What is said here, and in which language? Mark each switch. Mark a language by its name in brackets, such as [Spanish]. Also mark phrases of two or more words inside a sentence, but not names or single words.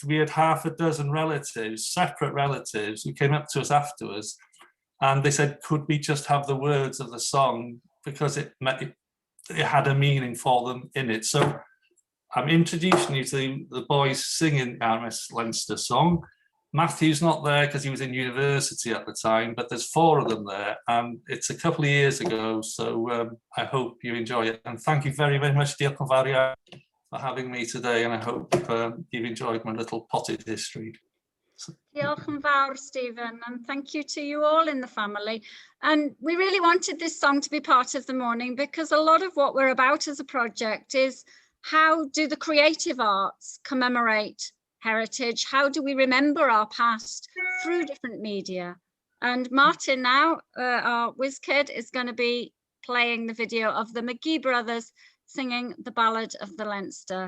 [English] We had half a dozen relatives, separate relatives, who came up to us afterwards, and they said, could we just have the words of the song, because it had a meaning for them in it. So I'm introducing you to the boys singing RMS Leinster song. Matthew's not there because he was in university at the time, but there's 4 of them there, and it's a couple of years ago, so I hope you enjoy it. And thank you very, very much, [Welsh] Diolch yn fawr iawn, [English] for having me today, and I hope you've enjoyed my little potted history. [Welsh] Diolch yn fawr, Stephen, [English] and thank you to you all in the family. And we really wanted this song to be part of the morning because a lot of what we're about as a project is how do the creative arts commemorate heritage? How do we remember our past through different media? And Martin now, our whiz kid, is going to be playing the video of the Mcgee brothers singing the Ballad of the Leinster.